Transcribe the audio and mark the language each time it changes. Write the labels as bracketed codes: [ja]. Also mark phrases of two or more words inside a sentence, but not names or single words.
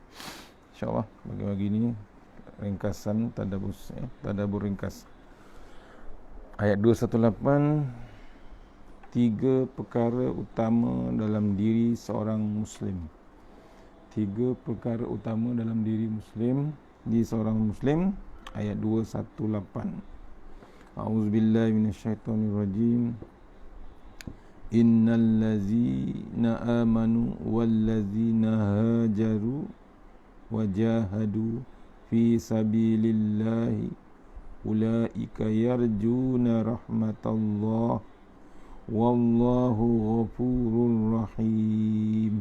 [ms] InsyaAllah bagi ini ringkasan tadabbur ringkas. Ayat 218, 3 perkara utama dalam diri seorang muslim. 3 perkara utama dalam diri muslim, di seorang muslim. Ayat 218. [ar] أعوذ بالله من الشيطان الرجيم. إن الذين آمنوا والذين هاجروا وجاهدوا في سبيل الله أولئك يرجون رحمة الله والله غفور رحيم.